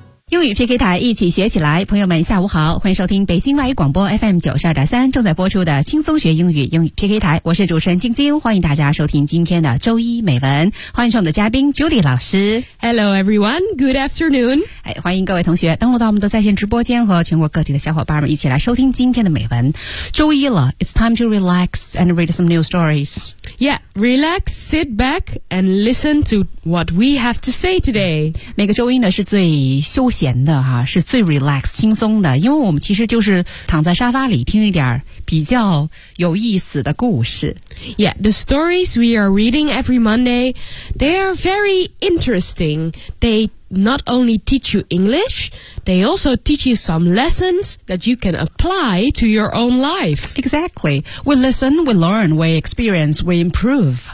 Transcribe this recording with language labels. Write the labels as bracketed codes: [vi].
[zh] 英语 PK 台，一起学起来。朋友们下午好，欢迎收听北京外语广播 FM92.3 正在播出的轻松学英语英语 PK 台，我是主持人晶晶，欢迎大家收听今天的周一美文，欢迎上我们的嘉宾 Julie 老师。 [en] Hello everyone, good afternoon、 [zh] 哎、欢迎各位同学登录到我们的在线直播间，和全国各地的小伙伴们一起来收听今天的美文。周一了， [en] It's time to relax and read some new stories. Yeah, relax, sit back and listen to what we have to say today. [zh] 每个周一呢是最休息闲的哈，是最 relax 轻松的，因为我们其实就是躺在沙发里听一点比较有意思的故事。 [en] Yeah, the stories we are reading every Monday, they are very interesting. They not only teach you English, they also teach you some lessons that you can apply to your own life. Exactly. We listen, we learn, we experience, we improve.